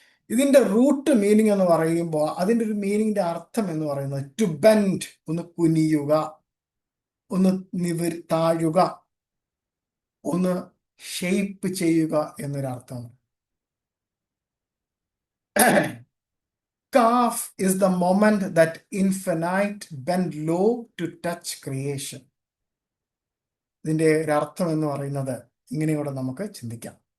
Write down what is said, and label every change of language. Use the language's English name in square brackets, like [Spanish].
[Malayalam] ഇതിന്റെ root meaning എന്ന് പറയുമ്പോൾ അതിൻ്റെ ഒരു മീനിങ്ങിന്റെ അർത്ഥം എന്ന് പറയുന്നത് [English] to bend, [Malayalam] ഒന്ന് കുനിയുക, ഒന്ന് താഴുക, ഒന്ന് ഷേപ്പ് ചെയ്യുക എന്നൊരർത്ഥമാണ്. [English] Calf is the moment that infinite bend low to touch creation. [Malayalam] ഇതിന്റെ ഒരർത്ഥം എന്ന് പറയുന്നത് ഇങ്ങനെയൂടെ നമുക്ക് ചിന്തിക്കാം.